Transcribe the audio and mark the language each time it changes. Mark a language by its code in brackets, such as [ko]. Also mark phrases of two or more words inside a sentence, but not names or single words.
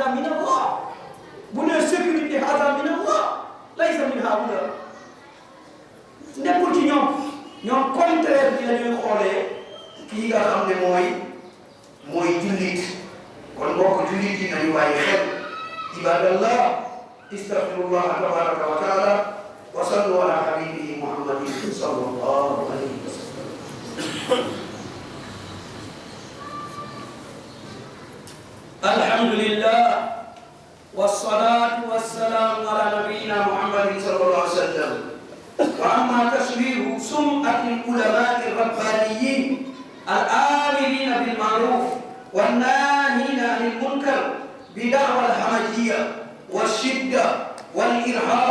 [ar] من الله [wo] bu dee sécurité [ar] هذا من الله ليس من هؤلاء [wo] nekkul ci ñoom contraire bi la ñuy xoolee kii nga xam ne mooy jullit kon mbokk jullit yi nañu bàyyi xel [ar] عباد الله أستغفر الله تبارك وتعالى وصلوا على حبيبه محمد صلى الله عليه وسلم الحمد لله والصلاة والسلام على نبينا محمد صلى الله عليه وسلم وأما تشريع سمعة العلماء الربانيين الآمرين بالمعروف والناهين عن المنكر بدعوى الهمجية والشدة والإرهاب